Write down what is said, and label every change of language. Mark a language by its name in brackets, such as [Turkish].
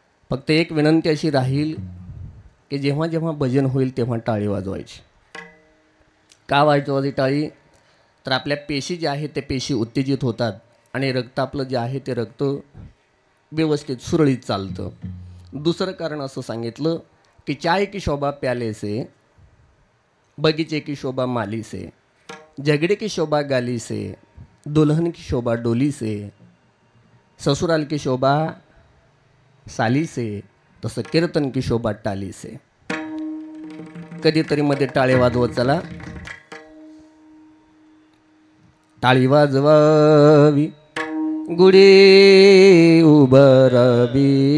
[Marathi] फक्त एक विनंती अशी राहील की जेव्हा जेव्हा भजन होईल तेव्हा टाळी वाजवायची. का वाजवायची टाळी? तर आपल्या पेशी ज्या आहेत त्या पेशी उत्तेजित होतात आणि रक्त आपलं जे आहे ते रक्त व्यवस्थित सुरळीत चालतं. दुसरं कारण असं सांगितलं की [Hindi] चाय की शोभा प्याले से, बगीचे की शोभा माली से, झगड़े की शोभा गाली से, दुल्हन की शोभा डोली से, ससुराल की शोभा साली से, तसं कीर्तन की शोभा टाली से. [Marathi] कधीतरी मध्ये टाळे वाजवत चला. टाळी वाजवावी गुढी उभारावी.